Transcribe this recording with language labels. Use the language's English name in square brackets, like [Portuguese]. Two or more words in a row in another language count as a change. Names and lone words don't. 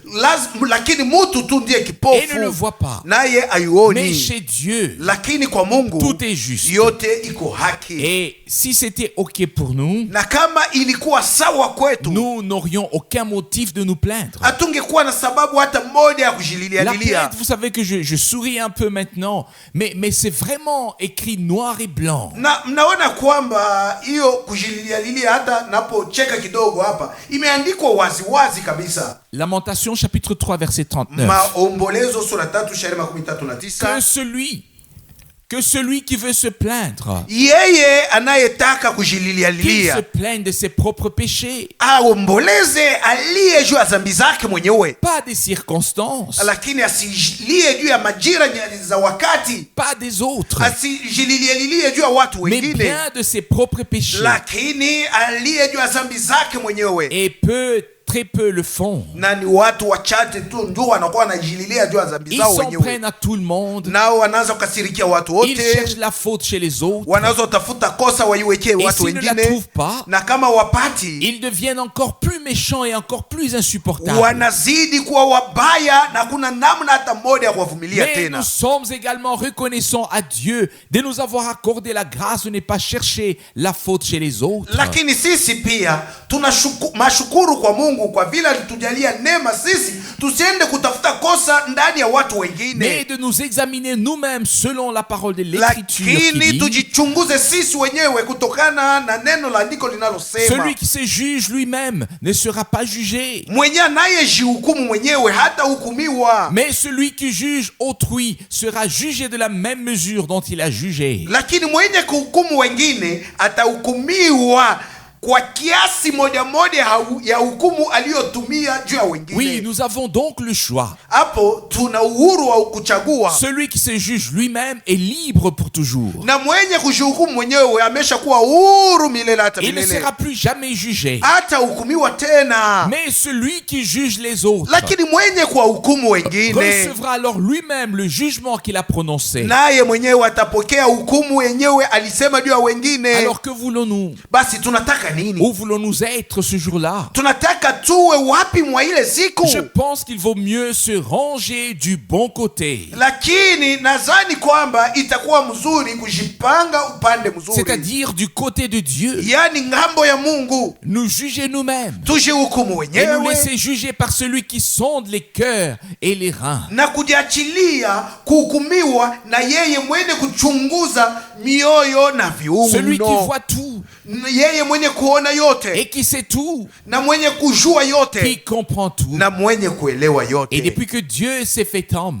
[Swahili] Lakini mutu tu ndiye [French] et ne le [Swahili] kipofu, [French] voit pas. [Swahili] naye [French] Mais [Swahili] ayuoni. [French] chez Dieu, [Swahili] Lakini kwa Mungu [French] tout est juste. [Swahili] yote iko haki. [French] Et si c'était OK pour nous, [Swahili] Na kama ilikuwa sawa kwetu, [French] nous n'aurions aucun motif de nous plaindre. [Swahili] hatungekuwa na sababu hata moja ya kujililia [French] La [Swahili] lilia. [French] plainte, vous savez que je souris un peu maintenant, mais c'est vraiment écrit noir et blanc. [Swahili] Na mnaona kwamba hiyo kujililia lilia, hata napocheka kidogo hapa, imeandikwa waziwazi kabisa. [French] Lamentation chapitre 3 verset 39. [Swahili] Maombolezo sura 3 shairi 39. [French] Que celui qui veut se plaindre, [Swahili] Yeye anayetaka kujililia [French] qu'il se [Swahili] lilia [French] plaigne de ses propres péchés, [Swahili] aomboleze aliye juu ya dhambi zake mwenyewe, [French] pas des circonstances, [Swahili] lakini asilie juu ya majira za wakati, [French] pas des autres, [Swahili] asijililie juu ya watu [French] mais [Swahili] wengine, [French] bien de ses propres péchés. [Swahili] lakini aliye juu ya dhambi zake mwenyewe. [French] Et très peu le font. [Swahili] Na ni watu wachache tu ndio wanakuwa wanajililia juu ya dhambi [French] Ils [Swahili] zao [French] s'en [Swahili] wenyewe, [French] prennent à tout le monde. [Swahili] nao wanaanza kukasirikia watu [French] Ils [Swahili] wote, [French] cherchent la faute chez les autres. [Swahili] wanaweza utafuta kosa waiwekee [French] Et [Swahili] watu [French] s'ils ne la [Swahili] wengine, [French] trouvent pas, [Swahili] na kama wapati, [French] ils deviennent encore plus méchants et encore plus insupportables. [Swahili] wanazidi kuwa wabaya na kuna namna hata moja ya kuwavumilia [French] Mais [Swahili] tena. [French] nous sommes également reconnaissants à Dieu de nous avoir accordé la grâce de ne pas chercher la faute chez les autres. [Swahili] Lakini sisi pia mashukuru kwa Mungu kwa vile alitujalia neema sisi tusiende kutafuta kosa ndani ya watu wengine, [French] mais de nous examiner nous-mêmes selon la parole de l'Écriture qui [Swahili] lakini [French] dit, [Swahili] tujichunguze sisi wenyewe kutokana na neno la andiko linalosema, [French] celui qui se juge lui-même ne sera pas jugé, [Swahili] mwenye anayejihukumu mwenyewe hata hukumiwa, [French] mais celui qui juge autrui sera jugé de la même mesure dont il a jugé. [Swahili] lakini mwenye kuhukumu wengine atahukumiwa kwa kiasi moja moja ya hukumu aliyotumia juu ya wengine. [French] Oui, nous avons donc le choix. [Swahili] Hapo tuna uhuru wa kuchagua. [French] Celui qui se juge lui-même est libre pour toujours. [Swahili] Na mwenye kujihukumu mwenyewe ameshakuwa huru milele hata [French] Il ne [Swahili] milele, [French] sera plus jamais jugé. [Swahili] hata hukumiwa tena. [French] Mais celui qui juge les autres [Swahili] Lakini mwenye kuwahukumu wengine [French] recevra alors lui-même le jugement qu'il a prononcé. [Swahili] naye mwenyewe atapokea hukumu yenyewe alisema juu ya wengine. [French] Alors que voulons-nous? [Swahili] Basi tunataka nini? [French] Où voulons-nous être ce jour-là? [Swahili] Tunataka tuwe wapi mwa ile siku? [French] Je pense qu'il vaut mieux se ranger du bon côté. [Swahili] Lakini nadhani kwamba itakuwa mzuri kujipanga upande mzuri, [French] C'est-à-dire du côté de Dieu. [Swahili] yani ngambo ya Mungu. [French] Nous juger nous-mêmes. [Swahili] Tujihukumu [French] Et nous [Swahili] wenyewe [French] laisser juger par celui qui sonde les cœurs et les reins. [Swahili] na kujiachilia kuhukumiwa na yeye mwenye kuchunguza mioyo na [French] Celui qui [Swahili] viuno, [French] voit tout [Swahili] yeye mwenye kuona yote [French] et qui sait tout, [Swahili] na mwenye kujua [French] qui [Swahili] yote [French] comprend tout. [Swahili] na mwenye kuelewa [French] Et [Swahili] yote. [French] depuis que Dieu s'est fait homme,